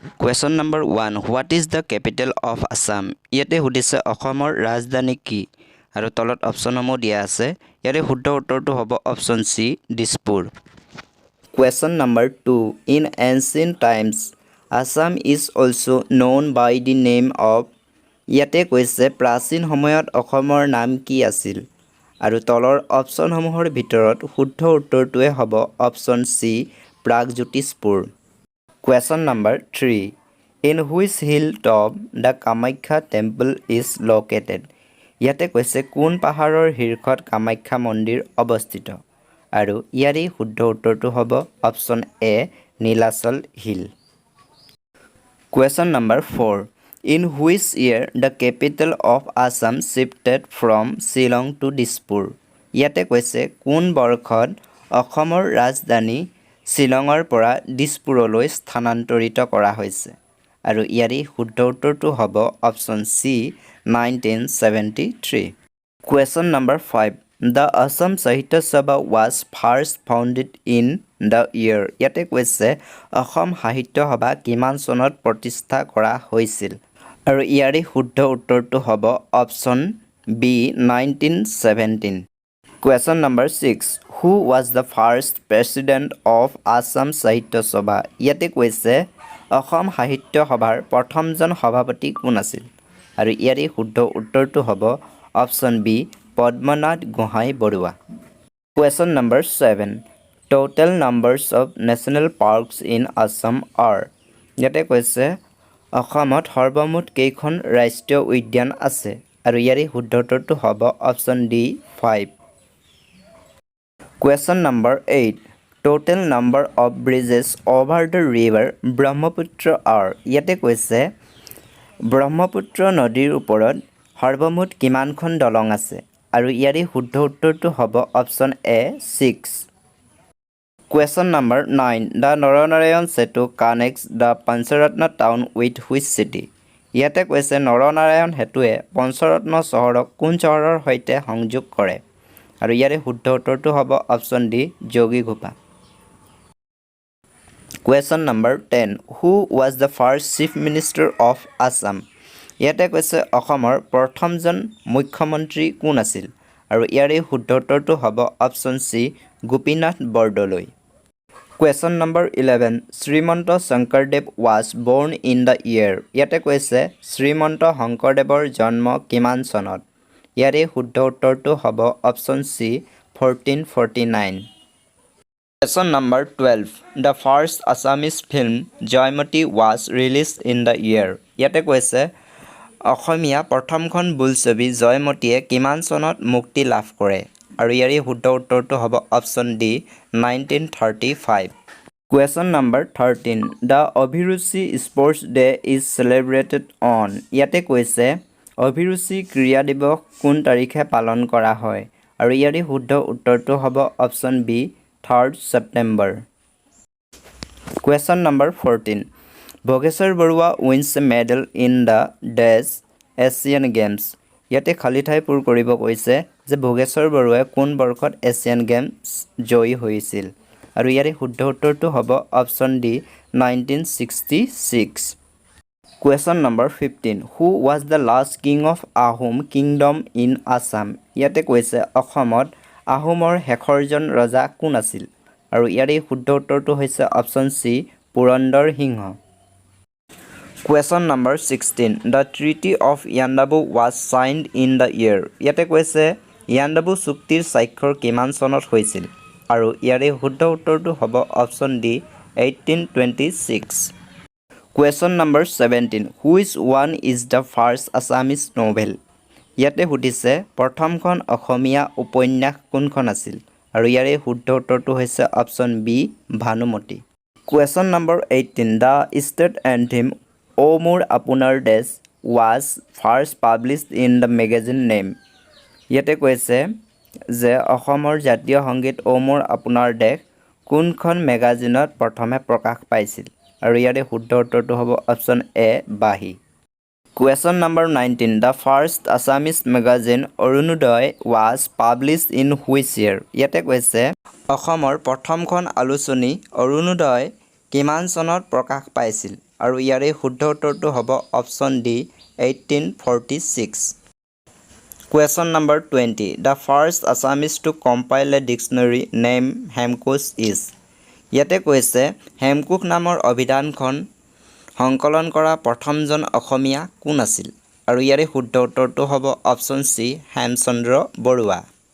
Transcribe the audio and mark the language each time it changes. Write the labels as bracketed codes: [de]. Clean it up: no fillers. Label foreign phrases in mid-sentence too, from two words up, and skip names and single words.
[en] Question number 1. What is the capital of Assam? [as] ইয়াতে সুধিছে অসমৰ ৰাজধানী কি আৰু তলত অপচনসমূহ দিয়া আছে ইয়াৰে শুদ্ধ উত্তৰটো হ'ব অপচন সি দিছপুৰ [en] Question number 2. In ancient times Assam is also known by the name of [as] ইয়াতে কৈছে প্ৰাচীন সময়ত অসমৰ নাম কি আছিল আৰু তলৰ অপচনসমূহৰ ভিতৰত শুদ্ধ উত্তৰটোৱে হ'ব অপচন সি প্ৰাগজ্যোতিষপুৰ [en] Question number 3. In which hilltop the Kamakhya Temple is located? [as] ইয়াতে কৈছে কোন পাহাৰৰ শীৰ্ষত কামাখ্যা মন্দিৰ অৱস্থিত আৰু ইয়াৰে শুদ্ধ উত্তৰটো হ'ব অপচন এ নীলাচল হিল [en] Question number 4. In which year the capital of Assam shifted from Shillong to Dispur? [as] ইয়াতে কৈছে কোন বৰ্ষত অসমৰ ৰাজধানী শ্বিলঙৰ পৰা দিছপুৰলৈ স্থানান্তৰিত কৰা হৈছে আৰু ইয়াৰে শুদ্ধ উত্তৰটো হ'ব অপচন সি 1973 [en] Question number 5 The Asam Sahitya Sabha was first founded in the year [as] ইয়াতে কৈছে অসম সাহিত্য সভা কিমান চনত প্ৰতিষ্ঠা কৰা হৈছিল আৰু ইয়াৰে শুদ্ধ উত্তৰটো হ'ব অপচন বি 1917 [en] Question number 6. Who was the first president of Asam Sahitya Sabha? [as] ইয়াতে কৈছে অসম সাহিত্য সভাৰ প্ৰথমজন সভাপতি কোন আছিল আৰু ইয়াৰে শুদ্ধ উত্তৰটো হ'ব অপচন বি পদ্মনাথ গোহাঁই বৰুৱা [en] Question number 7. Total numbers of national parks in Assam are [as] ইয়াতে কৈছে অসমত সৰ্বমুঠ কেইখন ৰাষ্ট্ৰীয় উদ্যান আছে আৰু ইয়াৰে শুদ্ধ উত্তৰটো হ'ব অপচন ডি 5 [en] Question number 8. Total number of bridges over the river Brahmaputra are [as] ইয়াতে কৈছে ব্ৰহ্মপুত্ৰ নদীৰ ওপৰত সৰ্বমুঠ কিমানখন দলং আছে আৰু ইয়াৰে শুদ্ধ উত্তৰটো হ'ব অপচন এ 6 [en] Question number 9. The Naranarayan Setu connects the Pancharatna Town with which city? [as] ইয়াতে কৈছে নৰনাৰায়ণ সেতুৱে পঞ্চৰত্ন চহৰক কোন চহৰৰ সৈতে সংযোগ কৰে আৰু ইয়াৰে শুদ্ধ উত্তৰটো হ'ব অপচন ডি যোগীঘোপা [en] Question number 10. Who was the first Chief Minister of Assam? [as] ইয়াতে কৈছে অসমৰ প্ৰথমজন মুখ্যমন্ত্ৰী কোন আছিল আৰু ইয়াৰে শুদ্ধ উত্তৰটো হ'ব অপচন সি গোপীনাথ বৰদলৈ [en] Question number 11. Srimanta Sankardev was born in the year. [as] ইয়াতে কৈছে শ্ৰীমন্ত শংকৰদেৱৰ জন্ম কিমান চনত ইয়াৰে শুদ্ধ উত্তৰটো হ'ব অপচন সি 1449 [en] Question number 12. The first Assamese film Joymoti was released in the year. [as] ইয়াতে কৈছে অসমীয়া প্ৰথমখন বোলছবি জয়মতীয়ে কিমান চনত মুক্তি লাভ কৰে আৰু ইয়াৰে শুদ্ধ উত্তৰটো হ'ব অপচন ডি 1935 [en] Question number 13. The Abhiruchi Sports Day is celebrated on. [as] ইয়াতে কৈছে অভিৰুচি ক্ৰীড়া দিৱস কোন তাৰিখে পালন কৰা হয় আৰু ইয়াৰে শুদ্ধ উত্তৰটো হ'ব অপচন বি [en] 3rd September Question number 14. Bhogeswar Baruah wins a medal in the Dash Asian Games. [as] ইয়াতে খালী ঠাই পূৰ কৰিব কৈছে যে ভোগেশ্বৰ বৰুৱাই কোন বৰ্ষত এছিয়ান গেমছ জয়ী হৈছিল আৰু ইয়াৰে শুদ্ধ উত্তৰটো হ'ব অপচন ডি 1966 [en] Question number 15. Who was the last king of Ahom kingdom in Assam? [as] ইয়াতে কৈছে অসমত আহোমৰ শেষৰজন ৰজা কোন আছিল আৰু ইয়াৰে শুদ্ধ উত্তৰটো হৈছে অপচন সি পুৰন্দৰ সিংহ [en] Question number 16. The Treaty of Yandabo was signed in the year. [as] ইয়াতে কৈছে ইয়াণ্ডাবু চুক্তিৰ স্বাক্ষৰ কিমান চনত হৈছিল আৰু ইয়াৰে শুদ্ধ উত্তৰটো হ'ব অপচন ডি 1826 [en] Question number 17. Which one is the first Assamese novel? [as] ইয়াতে সুধিছে প্ৰথমখন অসমীয়া উপন্যাস কোনখন আছিল আৰু ইয়াৰে শুদ্ধ উত্তৰটো হৈছে অপচন বি ভানুমতি [en] Question number 18. The state anthem O Mur Apunar Desh was first published in the magazine name. [as] ইয়াতে কৈছে যে অসমৰ জাতীয় সংগীত O Mur Apunar Desh কোনখন মেগাজিনত প্ৰথমে প্ৰকাশ পাইছিল আৰু ইয়াৰে শুদ্ধ উত্তৰটো হ'ব অপচন এ বাহি [en] Question number 19. The first Assamese magazine Orunodoi was published in which year? [as] ইয়াতে কৈছে অসমৰ প্ৰথমখন আলোচনী অৰুণোদয় কিমান চনত প্ৰকাশ পাইছিল আৰু ইয়াৰে শুদ্ধ উত্তৰটো হ'ব অপশ্যন ডি 1846 [en] Question number 20 The first Assamese to compile a dictionary named Hemkosh is [as] ইয়াতে কৈছে হেমকোষ নামৰ অভিধানখন সংকলন কৰা প্ৰথমজন অসমীয়া কোন আছিল আৰু ইয়াৰে শুদ্ধ উত্তৰটো হ'ব অপশ্যন চি হেমচন্দ্ৰ বৰুৱা